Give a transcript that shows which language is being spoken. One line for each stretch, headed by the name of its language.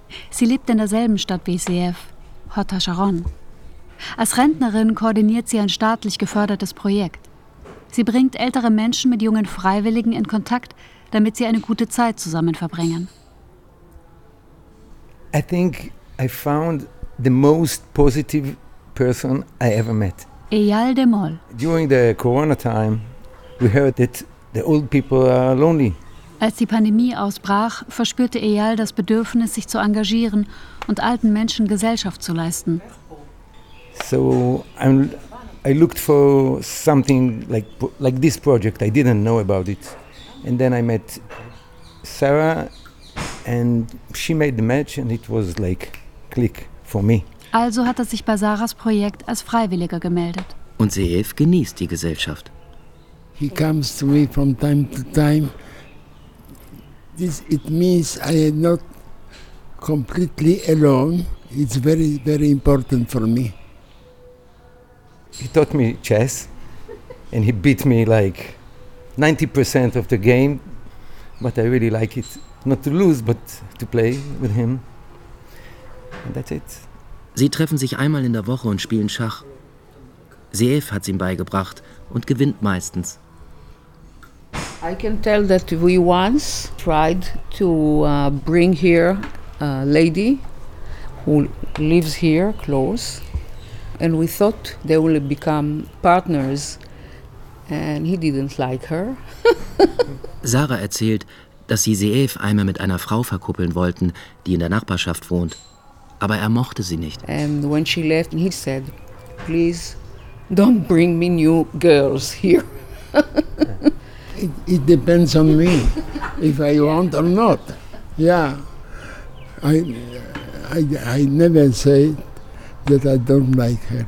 German: Sie lebt in derselben Stadt wie Zeev, Hot HaSharon. Als Rentnerin koordiniert sie ein staatlich gefördertes Projekt. Sie bringt ältere Menschen mit jungen Freiwilligen in Kontakt, damit sie eine gute Zeit zusammen verbringen.
English: I think I found the most positive person I ever met. Eyal Demol. During the Corona time, we heard that the old people are lonely.
German: Als die Pandemie ausbrach, verspürte Eyal das Bedürfnis, sich zu engagieren und alten Menschen Gesellschaft zu leisten.
English: So I looked for something like this project. I didn't know about it. And then I met Sarah and she made the match and it was like click for me.
German: Also hat er sich bei Sarahs Projekt als Freiwilliger gemeldet. Und Zeev genießt die Gesellschaft.
English: He comes to me from time to time. This it means I am not completely alone. It's very, very important for me. He taught me chess and he beat me like 90% of the game, but I really like it, not to lose, but to play with him. And that's it.
German: Sie treffen sich einmal in der Woche und spielen Schach. Zeev hat's ihm beigebracht und gewinnt meistens.
English: I can tell that we once tried to bring here a lady who lives here close. And we thought they will become partners, and he didn't like her.
German: Sarah erzählt, dass sie Zeev einmal mit einer Frau verkuppeln wollten, die in der Nachbarschaft wohnt, aber er mochte sie nicht.
English: And when she left, he said, "Please, don't bring me new girls here." It depends on me if I want or not. Yeah, I never say that I don't like her.